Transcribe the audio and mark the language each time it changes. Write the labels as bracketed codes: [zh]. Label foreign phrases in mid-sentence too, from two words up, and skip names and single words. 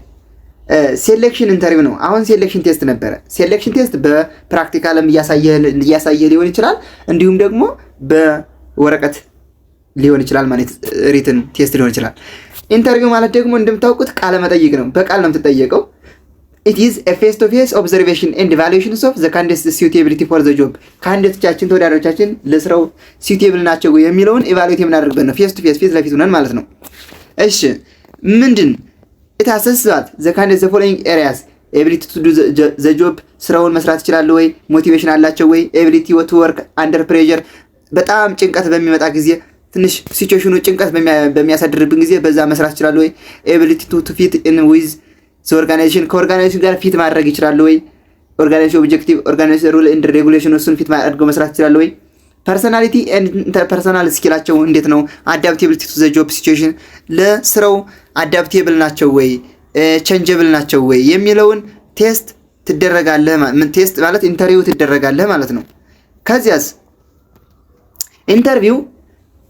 [en] selection interview [am] ነው። አሁን [en] selection test [am] ነበረ። [en] selection test [am] በፕራክቲካልም እያሳየ ሊሆን ይችላል፣ እንዲሁም ደግሞ በወረቀት ሊሆን ይችላል፣ ማለት [en] written test [am] ሊሆን ይችላል። ኢንተርቪው ማለት ደግሞ እንደምታውቁት ቃለ መጠይቅ ነው። በቃል ነው የምትጠየቀው። [en] it is a face to face observation and evaluation of the candidate's suitability for the job። [am] ካንዲዴቶቻችን ተወዳዳሪዎቻችን ለስራው suitable ናቸው የሚለውን ኢቫሉዌት የምናደርግበት ነው። [en] face to face [am] ፊት ለፊት ሆነን ማለት ነው። እሺ ምንድን it [en] assesses that the candidates the following areas ability to do the job፣ [am] ስራውን መስራት ይችላሉ ወይ፣ ሞቲቬሽን አላቸው ወይ፣ [en] ability to work under pressure፣ [am] በጣም ጭንቀት በሚመጣ ጊዜ ትንሽ ሲቹዌሽኑ ጭንቀት በሚያሳድርብን ጊዜ በዛ መስራት ይችላሉ ወይ፣ ability to [en] fit in with [am] ኦርጋናይዜሽን ከኦርጋናይዜሽን ጋር ፊት ማድረግ ይችላል ወይ፣ [en] organization objective organization rule and regulation [am] እሱን ፊት አድርገው መስራት ይችላል ወይ፣ [en] personality and interpersonal [am] ስኪላቸው እንዴት ነው፣ [en] adaptability to the job situation [am] ለስራው አዳፕቴብል ናቸው ወይ፣ ቼንጀብል ናቸው ወይ የሚለውን ቴስት ትደረጋለህ። ቴስት ማለት ኢንተርቪው ትደረጋለህ ማለት ነው። ከዚያስ ኢንተርቪው